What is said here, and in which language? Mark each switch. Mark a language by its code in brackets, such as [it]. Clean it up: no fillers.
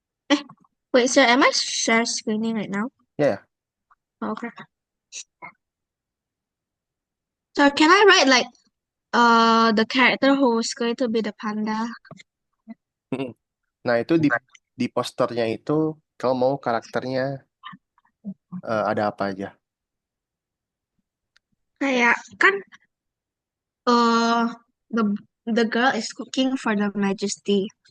[en] Eh, wait, sir, am I share screening right now? Ya, Okay. So can I write like the character who's going to be the panda? mm. [id] Nah, itu di posternya itu kalau mau karakternya ada apa aja. Kayak kan [en] uh the the girl is cooking for the Majesty.